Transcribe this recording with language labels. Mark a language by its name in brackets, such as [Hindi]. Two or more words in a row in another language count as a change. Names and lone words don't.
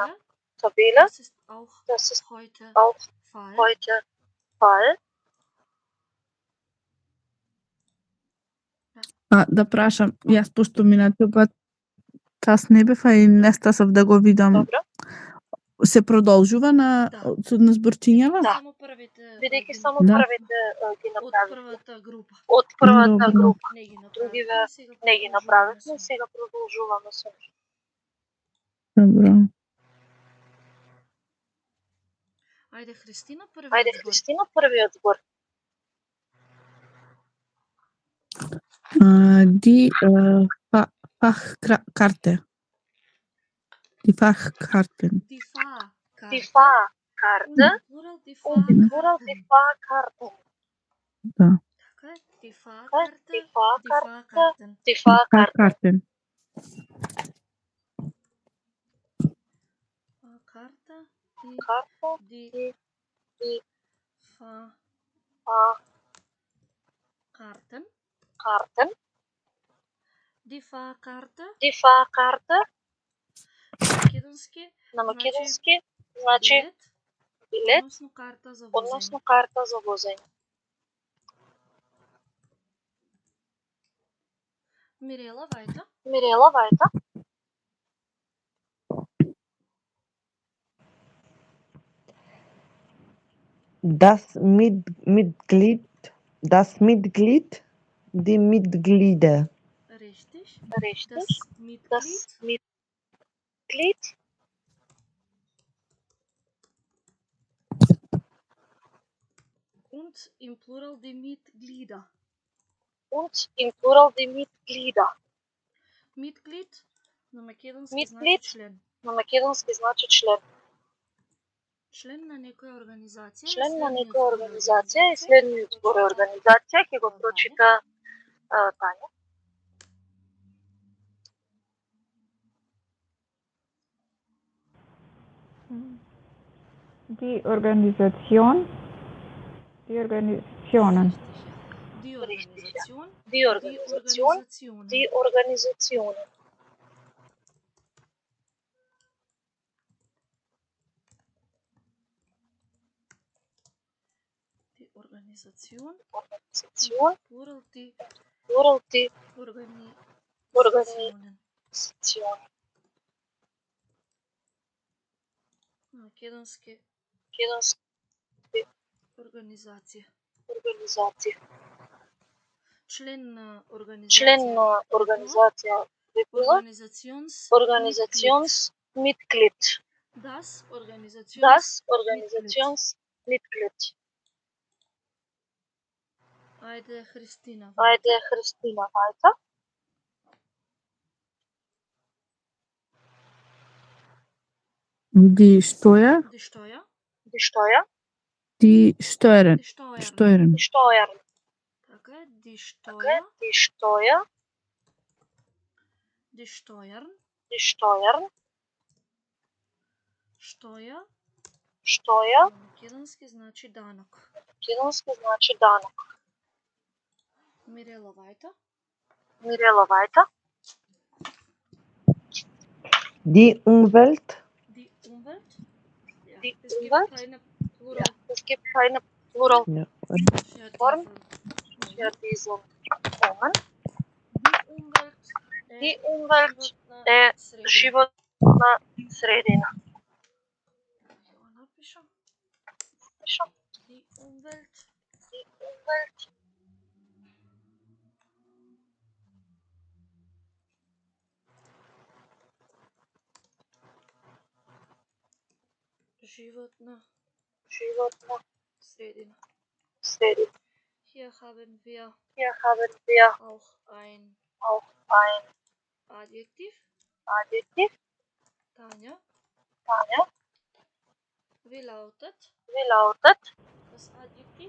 [German] Tabelle. Das ist heute Fall. [Macedonian] Да прашам, јас пошто минатиот пат час не бев, и не стасав да го видам. Добро. Се продолжува на зборчињава? Да. само првите Бидејќи само Да. првите ги од направивме. првата група. Од првата Добро. група. Не ги Другиве направивме, не ги направивме, сега продолжуваме со нив. Добро. Ајде Христина, првиот збор. [German] Die Fachkarte. Die Fachkarten. Die Fahrkarte. Die Fahrkarte und im Plural die Fahrkarten. [Macedonian] Да. Така е. [German] Die Die Fahrkarte. Fahrkarten. Die Fahrkarten. Fachkarten. Fahrkarte. Karte. Die Die Fahrkarten. Karten. Die Fahrkarte. Die Fahrkarte. [Macedonian] На македонски значи билет, односно карта за возење. [German] Мирела, вајта. Das Mitglied, die Mitglieder. Richtig. Das Mitglied. Und im Plural die Mitglieder. [Macedonian] Mitglied на македонски значи член. На македонски значи член. Член на некоја организација. Член на некоја организација и следниот збор е организација, ќе го прочита Тања. [German] Die Organisationen. Die Organisationen. Organisation. Plural die Organisationen. [Macedonian] Македонски организација. Член на организација. [German] Organisationsmitglied. Das Organisationsmitglied. [Macedonian] Ajde, Christina. [German] Ajde, Christina, weiter. Die Steuer. Die Steuer. Die Steuer. Die Steuern. Die Steuern. Steuern. Die Steuern. Okay, die Steuer. Die Steuer. Die Steuern. Die Steuern. Steuer. Steuer. [Macedonian] На македонски значи данок. Македонски значи данок. [German] Mirela, weiter. Mirela, weiter. Die Umwelt. Die Umwelt. Ja, Die es gibt Umwelt. keine Ja, Plural. es gibt keine Plural Ja. Form Die für diese Formen. Umwelt. Die Umwelt [Macedonian] е живот на средина. Ќе го напишам. Пишам. [German] Die Umwelt. Die Umwelt. [Macedonian] Живот на Sredina. Sredina. [German] Hier haben wir auch ein Adjektiv. Tanja. Wie lautet das Adjektiv?